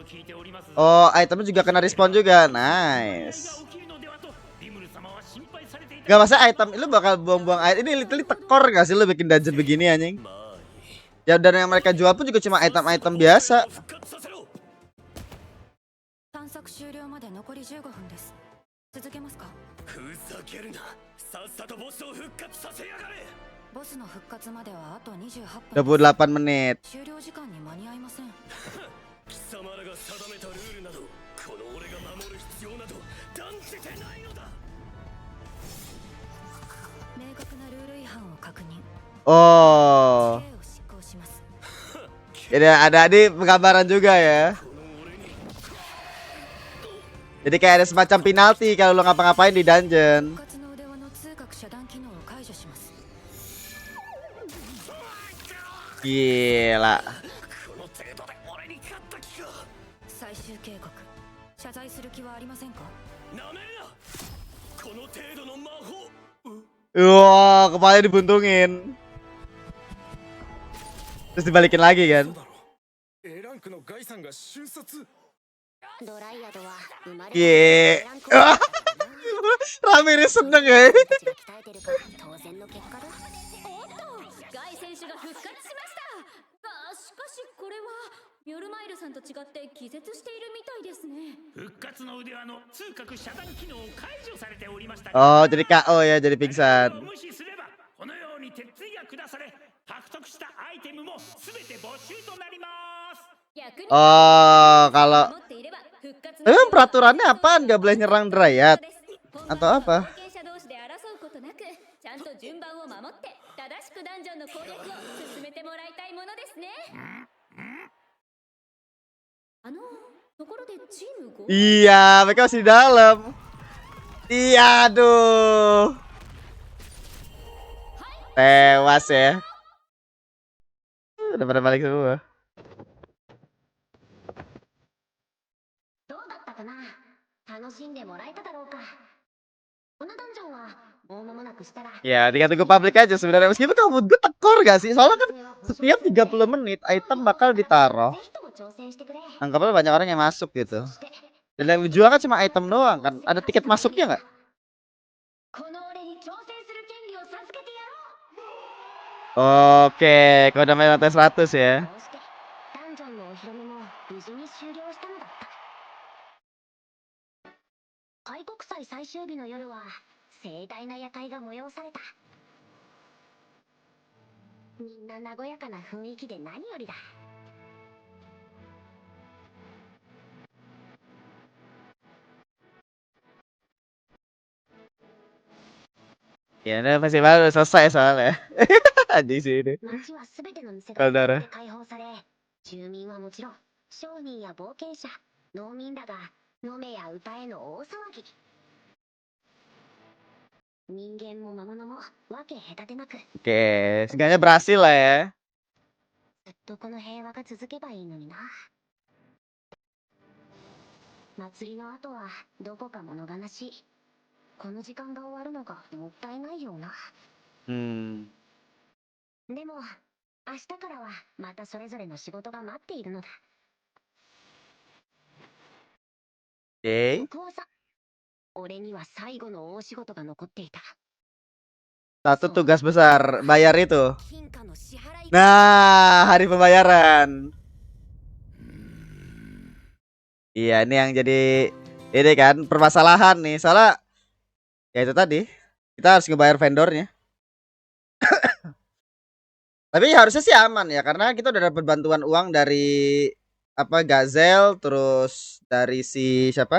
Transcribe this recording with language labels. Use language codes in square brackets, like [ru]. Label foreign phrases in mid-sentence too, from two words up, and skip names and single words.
[id] Oh, itemnya juga kena respawn juga. Nice. Gak masa item lu bakal buang-buang air. Ini literally tekor gak sih lu bikin dungeon begini anjing? Ya dan yang mereka jual pun juga cuma item-item biasa. [ja] 探索終了まで残り15分です。続けますか？ふざけるな。さっさとボスを復活させやがれ。ボスの復活まではあと28分。 [id] 28 menit. [ja] 終了時間に間に合いません。貴様らが定めたルールなど、この俺が守る必要など断じてないのだ。明確なルール違反を確認。 Oh. 刑を執行します。 [id] Ini ada di penggambaran juga ya. Jadi kayak ada semacam penalti kalau lo ngapa-ngapain di dungeon. [ja] 復活の腕輪の通覚遮断機能を解除します。 [id] Gila. [ja] この程度で俺に勝った気か。最終警告。謝罪する気はありませんか？なめるな。この程度の魔法。 [id] Wah, kepalanya dibuntungin. Terus dibalikin lagi kan. [ja] A ランクのガイさんが瞬殺。ドライアドは生まれ [id] Ye. Rame seneng ya. [ja] たちが鍛えてるから当然の結果だ。おっと、ガイ選手が復活しました。が、しかしこれはミョルマイルさんと違って気絶しているみたいですね。復活の腕輪の通覚遮断機能を解除されておりました。 [id] Oh, jadi KO ya, jadi pingsan. [ja] 無視すればこのように鉄槌が下され、獲得したアイテムもすべて没収となります。 [id] Oh, kalau emang peraturannya apaan? Gak boleh nyerang Dryad atau apa? [ja] ちゃんと順番を守って正しくダンジョンの攻略を進めてもらいたいものですね。ところでチーム5 [id] Iya, mereka masih di dalam. Iya, aduh. Tewas ya. Udah pada balik semua. [ja] どうだったかな。楽しんでもらえただろうか。このダンジョンはもう間もなくしたら [id] Ya, tinggal tunggu publik aja sebenarnya. Meskipun kalau menurut gue tekor gak sih? Soalnya kan setiap 30 menit item bakal ditaruh. [ja] ぜひとも挑戦してくれ。 [id] Anggapnya banyak orang yang masuk gitu. Dan yang dijual kan cuma item doang kan. Ada tiket masuknya nggak? [ja] この俺に挑戦する権利を授けてやろう。 [id] Oke, kalau udah main lantai 100 ya. [ja] こうしてダンジョンのお披露目も無事に終了したのだった。開国祭最終日の夜は盛大な夜会が催された。みんな和やかな雰囲気で何よりだ。 [id] Ya, ini masih baru selesai soalnya. Anjing sih ini. [ja] 街はすべての店が [id] Saudara. [ja] 開放され、住民はもちろん商人や冒険者、農民らが飲めや歌えの大騒ぎ。人間も魔物もわけ隔てなく、 [id] Oke, seenggaknya berhasil lah ya. [ja] ずっとこの平和が続けばいいのにな。祭りの後はどこか物悲しい。この時間が終わるのがもったいないような。でも明日からはまたそれぞれの仕事が待っているのだ。 [id] Oke. [ja] こうさ、俺には最後の大仕事が残っていた。 [id] Satu tugas besar, bayar itu. [ja] 金貨の支払い。 [id] Nah, hari pembayaran. Iya, ini yang jadi ini kan permasalahan nih. Soalnya ya itu tadi, kita harus ngebayar vendornya. Tapi harusnya sih aman ya, karena kita udah dapat bantuan uang dari apa Gazel, terus dari si siapa?